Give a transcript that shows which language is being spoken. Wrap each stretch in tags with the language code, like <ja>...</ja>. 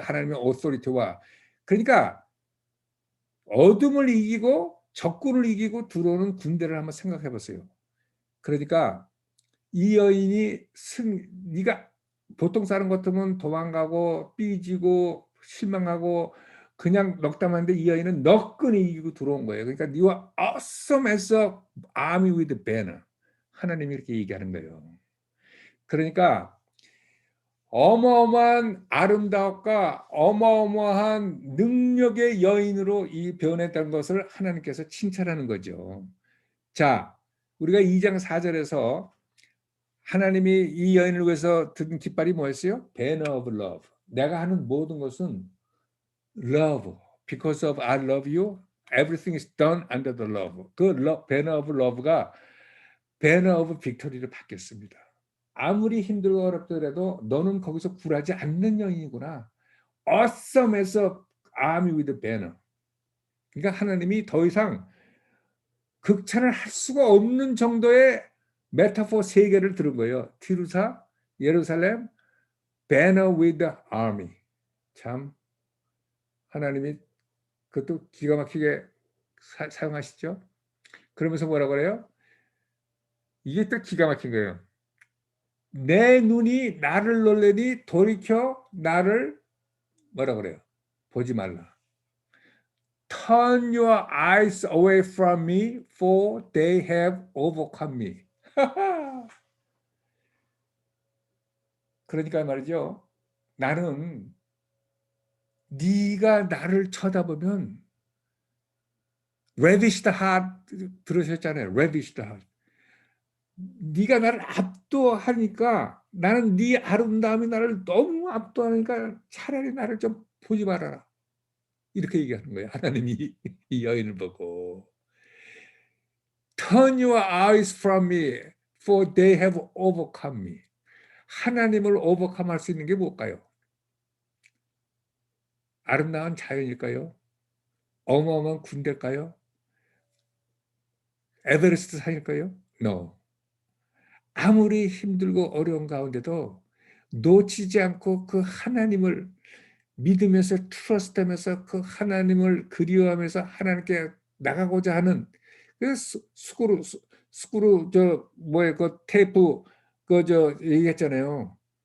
<ko>하나님의 오소리티와 그러니까 어둠을 이기고 적군을 이기고 들어오는 군대를 한번 생각해 보세요. 그러니까 이 여인이 네가 보통 사람 같으면 도망가고 삐지고 실망하고 그냥 넉담하는데 이 여인은 너끈히 이기고 들어온 거예요. 그러니까</ko> <en>you are awesome as a army with a banner.</en> <ko>하나님이 이렇게 얘기하는 거예요. 그러니까 어마어마한 아름다움과 어마어마한 능력의 여인으로 이 변했다는 것을 하나님께서 칭찬하는 거죠. 자, 우리가 2장 4절에서 하나님이 이 여인을 위해서 든 깃발이 뭐였어요?</ko> <en>Banner of love.</en> <ko>내가 하는 모든 것은 love.</ko> <en>Because of I love you, everything is done under the love.</en> <ko>그</ko> <en>Banner of love</en> <ko>가</ko> <en>Banner of victory</en> <ko>를 받겠습니다. 아무리 힘들고 어렵더라도 너는 거기서 굴하지 않는 여인이구나.</ko> <en>Awesome에서 army with a banner.</en> <ko>그러니까 하나님이 더 이상 극찬을 할 수가 없는 정도의 메타포 세 개를 들은 거예요.</ko> <en>티루사, 예루살렘, banner with the army.</en> <ko>참 하나님이 그것도 기가 막히게 사용하시죠. 그러면서 뭐라 그래요? 이게 또 기가 막힌 거예요. 내 눈이 나를 놀래니 돌이켜 나를 뭐라 그래요? 보지 말라.</ko> <en>Turn your eyes away from me, for they have overcome me.</en> <ko>그러니까 말이죠. 나는 네가 나를 쳐다보면</ko> <en>ravish the heart</en> <ko>들으셨잖아요. ravish the heart. 네가 나를 압도하니까 나는 네 아름다움이 나를 너무 압도하니까 차라리 나를 좀 보지 말아라. 이렇게 얘기하는 거예요. 하나님이 이 여인을 보고.</ko> <en>Turn your eyes from me, for they have overcome me.</en> <ko>하나님을 오버컴할 수 있는 게 뭘까요? 아름다운 자연일까요? 어마어마한 군대일까요? 에베레스트 산일까요? No. 아무리 힘들고 어려운 가운데도 놓치지 않고 그 하나님을 믿으면서 트러스트하면서 그 하나님을 그리워하면서 하나님께 나가고자 하는 그 스크루 저 뭐야 그 테이프 그 저 얘기했잖아요.</ko>